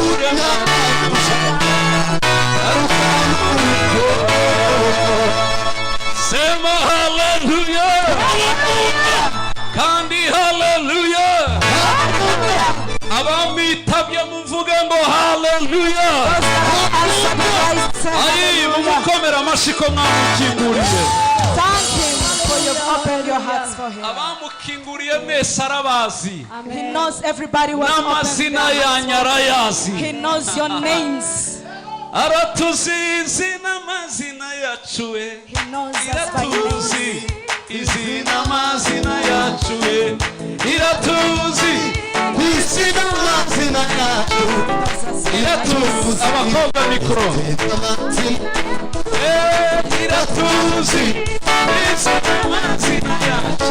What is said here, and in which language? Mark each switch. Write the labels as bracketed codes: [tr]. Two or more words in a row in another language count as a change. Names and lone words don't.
[sw] Sema hallelujah. [rn] Kandi hallelujah. Abamitabye muvuga ngo hallelujah. Ayi mumukomera amashiko mwamukinguriye. [en] Thank him for you've opened your hearts for him. [rn] Abamukinguriye mwese arabazi. [en] He knows everybody who has opened [rn] n'amazina yanyu arayazi. [en] He knows your names. [rn] Aratuzi n'amazina yacu we. [en] He knows us by name. [rn] Izina mazina yacu we. Iratuzi izina mazina yacu. Iratuzi abakobwa mikro. Iratuzi izina mazina yacu.